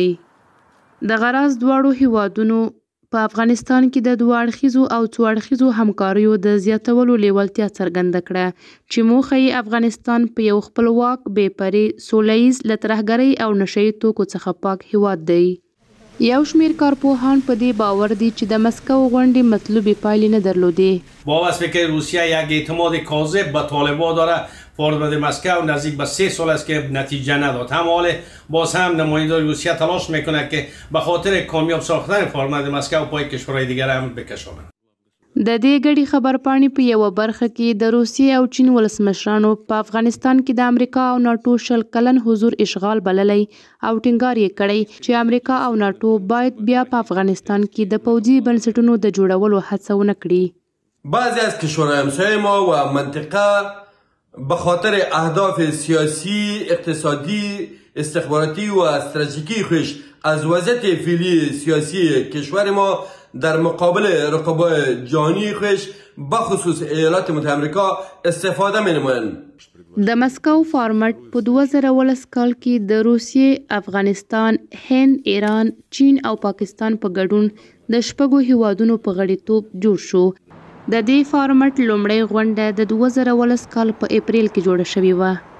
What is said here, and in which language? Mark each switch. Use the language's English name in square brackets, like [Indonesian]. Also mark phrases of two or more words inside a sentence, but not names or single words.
[Pashto] د غراض دواړو هیوادونو په افغانستان کې د دوه اړخیزو او څو اړخیزو همکاریو د زیاتولو لیوالتیا څرګنده کړه چې موخه یې افغانستان په یو خپلواک، بې پرې، سوله ییز، له ترهګرۍ او نشه یي توکو څخه پاک هیواد دی. یو شمیر کارپوهان په دې باور دي چې د مسکو غونډې مطلوبې پایلې نه درلودې. [Persian] باور است که روسیه یک اعتماد کاذب به طالبان داره. فارمد مسکو نزدیک به 3 سال است که نتیجه نداد. هم حال باز هم نماینده روسیه تلاش میکنه که به خاطر کامیاب ساختن فارمد مسکو پای کشورهای دیگر هم بکشانه. [Pashto] د دې غړي خبرپاڼې په یوه برخه کې د روسیې او چین ولسمشرانو په افغانستان کې د امریکا او ناټو 100 کلن حضور اشغال بللی او ټینګار یې کړی چې امریکا او ناټو باید بیا په افغانستان کې د پوځي بنسټونو د جوړولو هڅه ونه کړي. [Persian] بعضی از کشورهای همسایه ما و منطقه به خاطر اهداف سیاسی، اقتصادی، استخباراتی و استراتژیکی خویش از وضعیت فعلی سیاسی کشور ما در مقابل رقبای جهانی خویش بخصوص ایالات متحده آمریکا استفاده می نمایند. [Pashto] د مسکو فارمټ په 2019 کال کې د روسیې، افغانستان، هند، ایران، چین او پاکستان په ګډون د 6 هیوادونو په غړیتوب جوړ شو. د دې فارمټ لومړی غونډه د 2019 کال په اپریل کې جوړه شوې وه.